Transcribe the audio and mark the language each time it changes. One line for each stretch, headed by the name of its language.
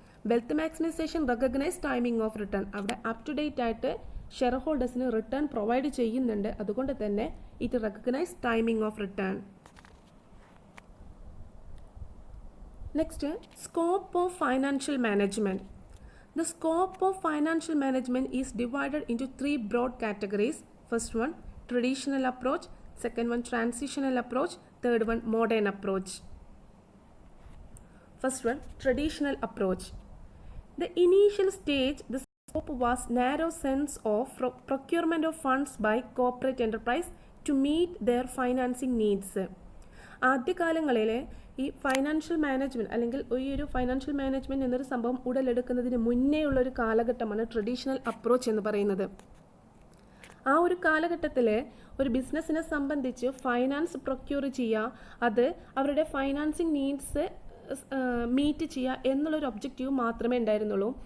English: Wealth maximization recognise timing of return.
Malayalam: അവിടെ up to date ആയിട്ട് share ഹോൾഡേഴ്സിന് return provide ചെയ്യുന്നുണ്ട്, അതുകൊണ്ട് തന്നെ
English: It recognise timing of return. Next, scope of financial management. The scope of financial management is divided into three broad categories. First one, traditional approach. Second one, transitional approach. Third one, modern approach. First one, traditional approach. The initial stage, the scope was narrow sense of procurement of funds by corporate enterprise to meet their financing needs.
Malayalam: ആദ്യകാലങ്ങളിൽ ഈ financial management അല്ലെങ്കിൽ ഈ ഒരു financial management എന്നൊരു സംഭവം ഉടലെടുക്കുന്നതിന് മുന്നേ ഉള്ളൊരു കാലഘട്ടമാണ് ട്രഡീഷണൽ അപ്രോച്ച് എന്ന് പറയുന്നത്. ആ ഒരു കാലഘട്ടത്തിൽ ഒരു ബിസിനസ്സിനെ സംബന്ധിച്ച് ഫൈനാൻസ് പ്രൊക്യൂർ ചെയ്യുക, അത് അവരുടെ ഫൈനാൻസിങ് നീഡ്സ് മീറ്റ് ചെയ്യുക എന്നുള്ളൊരു ഒബ്ജക്റ്റീവ് മാത്രമേ ഉണ്ടായിരുന്നുള്ളൂ.